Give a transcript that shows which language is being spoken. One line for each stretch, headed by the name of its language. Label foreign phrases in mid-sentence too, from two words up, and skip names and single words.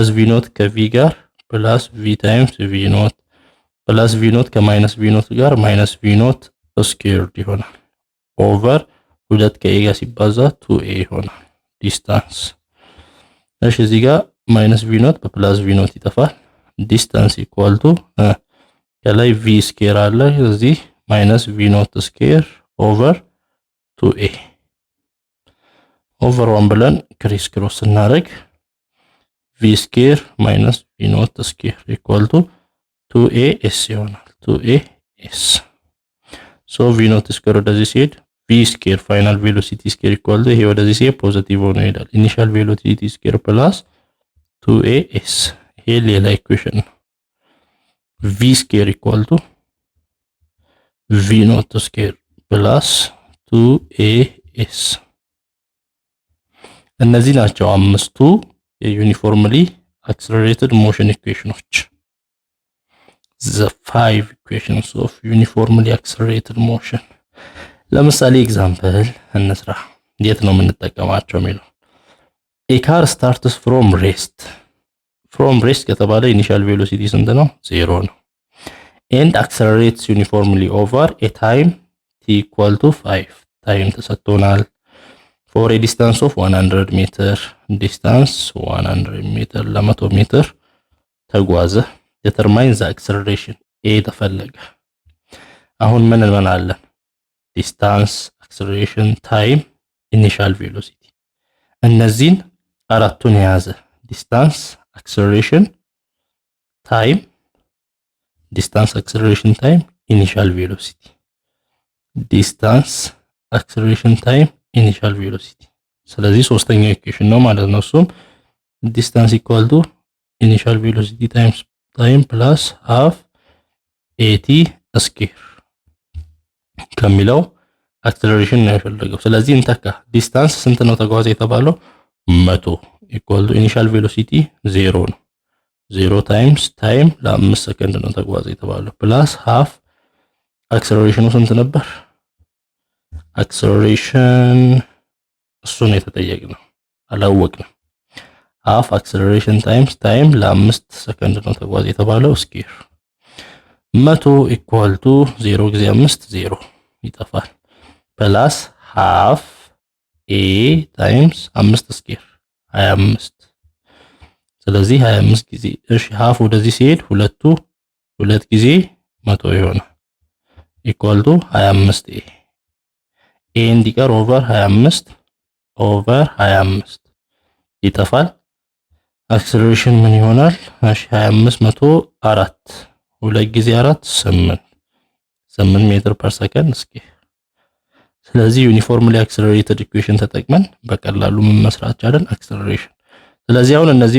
English: v naught
Amharic: ከv ጋር
English: plus v times v naught plus v naught
Amharic: ከማይነስ
English: v naught
Amharic: ጋር
English: minus v naught squared
Amharic: ይሆናል
English: over 2
Amharic: ከa ጋር ሲባዛ 2a ይሆናል ዲስታንስ እሺ እዚህ ጋር
English: minus v naught
Amharic: በፕላስ
English: v naught
Amharic: ይጠፋል ዲስታንስ
English: equal to
Amharic: ከላይ
English: v square
Amharic: አለ እዚህ
English: minus v naught square over 2a over 1
Amharic: ብለን
English: criss cross
Amharic: እናደርግ
English: v square minus v naught square equal to 2as
Amharic: ይሆናል 2as
English: so v naught square
Amharic: ወደዚህ ሲሄድ
English: v square final velocity square equal to
Amharic: ይሄ ወደዚህ ሲሄድ ፖዚቲቭ ሆኖ ይሄዳል
English: initial velocity square plus 2as
Amharic: ይሄ ሌላ ኢኩዌሽን ነው
English: v square equal to v naught square plus 2as
Amharic: እነዚህ ናቸው አምስቱ
English: የዩኒፎርምሊ accelerated motion equations the 5 equations of uniformly accelerated motion ለምሳሌ
Amharic: ኤግዛምፕል እንስራ እንዴት ነው የምንጠቀማቸው የሚለው
English: a car starts from rest
Amharic: ከተባለ
English: initial velocity
Amharic: ስንት ነው 0 ነው
English: and accelerates uniformly over a time t equal to 5 time ተሰጥቶናል for a distance of 100 meter distance 100 meter ለ100 meter ተጓዘ determine the acceleration a
Amharic: ተፈለገ አሁን ምን እንመናለን
English: distance acceleration time initial velocity
Amharic: እነዚህን አራቱን የያዘ
English: distance acceleration time initial velocity distance acceleration time initial velocity
Amharic: ስለዚህ ሶስተኛው ኢኩዌሽን ነው ማለት ነው እሱም
English: distance equal to initial velocity times time plus half at square
Amharic: ከሚለው acceleration ነው የፈለገው ስለዚህ እንተካ distance ስንት ነው ተጓዘ የተባለው 100
English: equal to initial velocity
Amharic: 0 ነው 0
English: times time
Amharic: ለ5 ሰከንድ ነው ተጓዘ የተባለው
English: plus half acceleration
Amharic: ስንት ነበር acceleration እሱን የተጠየቅነው አላወቅንም
English: half acceleration times time
Amharic: ለ5 ሰከንድ ነው ተጓዘ የተባለው ስኩዌር 100
English: equal to
Amharic: 0 ጊዜ 5 0 ይጠፋል
English: plus half a times
Amharic: 5 ስኩዌር 25 ስለዚህ 25 ጊዜ እሺ half ወደዚህ ሲሄድ ሁለቱ 2 ጊዜ 100 ይሆናል
English: equal to
Amharic: 25 a እንዲቀር
English: over 25
Amharic: ይጠፋል acceleration ምን ይሆናል እሺ 25 4 2 ጊዜ 4 8
English: meter per second square
Amharic: ስለዚህ
English: uniformly accelerated equation
Amharic: ተጠቅመን በቀላሉ ምን መስራት ቻለን አክሰለሬሽን ስለዚህ አሁን እነዚህ